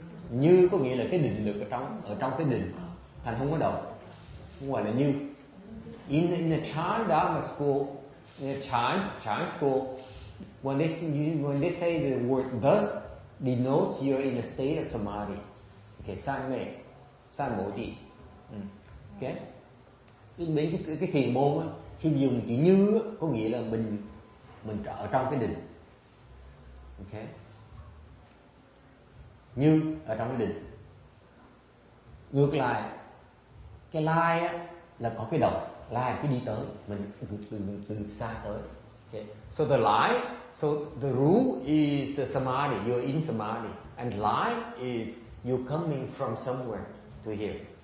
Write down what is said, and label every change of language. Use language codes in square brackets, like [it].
[vi] Như có nghĩa là cái định lực ở trong cái định, thành không có động, không gọi là như. [en] In the Chan Dharma school, in the Chan school, when they say the word thus, denotes you're in a state of samadhi. [vi] Okay, san mô trì. Okay. Cái thiền môn á, khi dùng chữ như có nghĩa là mình ở trong cái định. Okay. Như ở trong cái định. Ngược lại, cái lai á là có cái động, lai là cái đi tới, mình từ xa tới. [en] Okay. So the rule is the samadhi, you're in samadhi, and lai is you're coming from somewhere. to here.